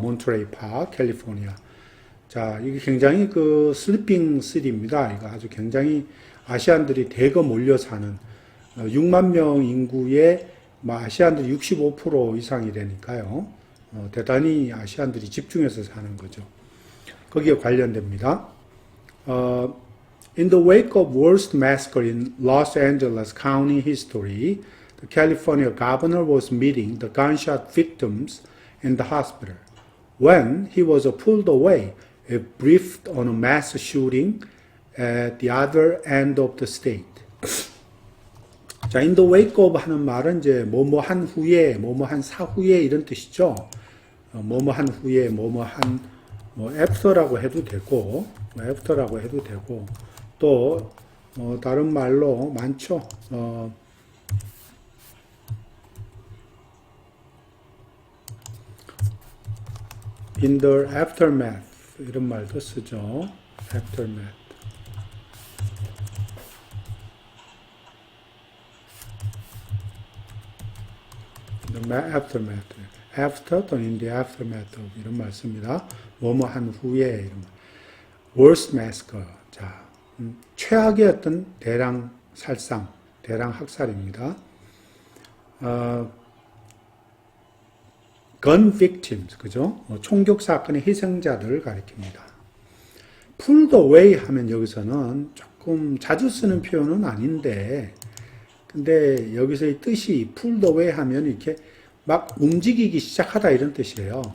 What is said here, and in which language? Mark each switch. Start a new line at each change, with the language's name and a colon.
Korean: 몬터레이 파크, 캘리포니아. 자, 이게 굉장히 슬리핑 시티입니다. 이거 아주 굉장히 아시안들이 대거 몰려 사는 6만 명 인구의 아시안들이 65% 이상이 되니까요. 대단히 아시안들이 집중해서 사는 거죠. 거기에 관련됩니다.
English: In the wake of worst massacre in Los Angeles County history, the California governor was meeting the gunshot victims in the hospital. When he was pulled away, it briefed on a mass shooting at the other end of the state.
Korean: 자,
English: in the wake of
Korean: 하는 말은 이제 뭐뭐한 후에, 뭐뭐한 사후에 이런 뜻이죠. 뭐뭐한 후에, 뭐뭐한 after라고 해도 되고, after라고 해도 되고. 또 다른 말로 많죠.
English: in the aftermath
Korean: 이런 말도 쓰죠.
English: aftermath. the aftermath. after 또는 in the aftermath of
Korean: 이런 말 씁니다. 뭐뭐한 후에 이런 말.
English: worst massacre.
Korean: 자. 최악의 어떤 대량 살상, 대량 학살입니다.
English: 어, gun victims, 그죠?
Korean: 총격 사건의 희생자들을 가리킵니다. pulled away 하면 여기서는 조금 자주 쓰는 표현은 아닌데, 근데 여기서의 뜻이 pulled away 하면 이렇게 막 움직이기 시작하다 이런 뜻이에요.